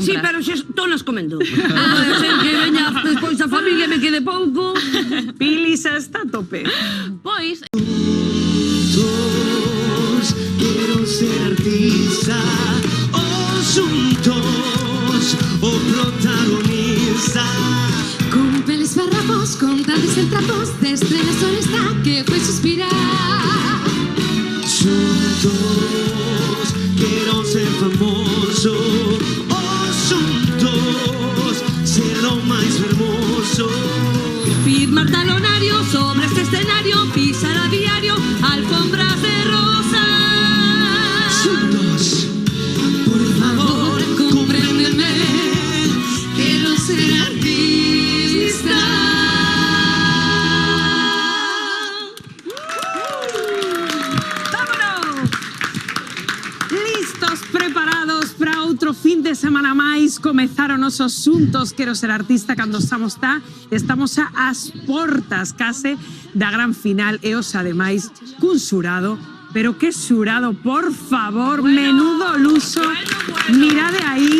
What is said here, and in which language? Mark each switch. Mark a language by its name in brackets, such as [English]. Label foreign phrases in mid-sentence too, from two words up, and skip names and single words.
[Galician] Sí, pero xa tonas comendo. Non pode ser que veña despois a familia e me quede pouco. Pili xa está a tope. Pois... [Spanish] Quiero ser artista, juntos, o protagonista. Con peles farrapos, con tardes en trapos, desde la sonesta que fue suspirar. Juntos, quiero ser famoso, juntos, ser lo más hermoso. Firmar talonario sobre este escenario, pisar a diario alfombras de rosas. Juntos, por favor, compréndeme, quiero ser artista. ¡Vámonos! [Galician] Listos, preparados para outro fin de semana máis. Comezaron os asuntos Quero ser artista cando estamos ás portas case da gran final e os ademais cun xurado. Pero que xurado, por favor, menudo luso. Mirade aí.